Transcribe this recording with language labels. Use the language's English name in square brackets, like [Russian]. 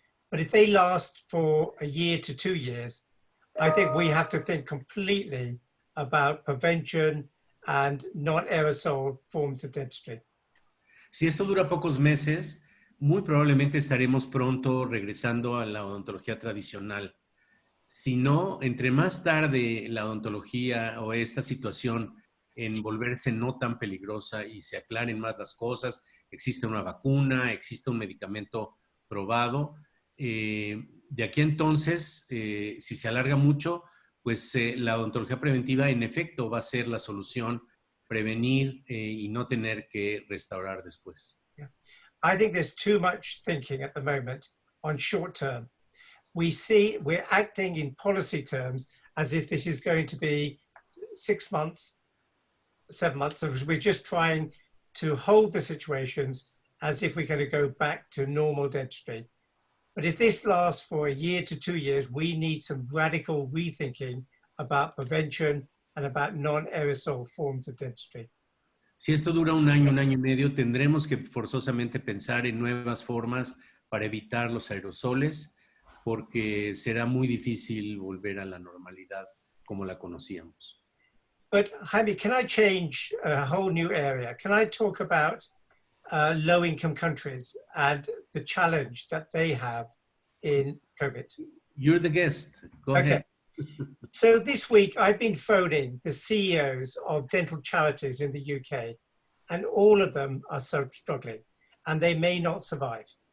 [English] But if they last for a year to 2 years, I think we have to think completely about prevention and non-aerosol forms of dentistry. [Spanish] Si esto dura pocos meses, muy probablemente estaremos pronto regresando a la odontología tradicional. Si no, entre más tarde la odontología o esta situación en volverse no tan peligrosa y se aclaren más las cosas, existe una vacuna, existe un medicamento probado, de aquí a entonces, si se alarga mucho, pues la odontología preventiva en efecto va a ser la solución, prevenir y no tener que restaurar después. [English] Yeah. I think there's too much thinking at the moment on short term. We're acting in policy terms as if this is going to be 6 months, 7 months. So we're just trying to hold the situations as if we're going to go back to normal dentistry. But if this lasts for a year to 2 years, we need some radical rethinking about prevention and about non-aerosol forms of dentistry. [Spanish] Si esto dura un año y medio, tendremos que forzosamente pensar en nuevas formas para evitar los aerosoles, porque será muy difícil volver a la normalidad como la conocíamos. [English] But Jaime, can I change a whole new area? Can I talk about low-income countries and the challenge that they have in COVID? You're the guest. Go ahead. So this week, I've been phoning the CEOs of dental charities in the UK, and all of them are so struggling, and they may not survive.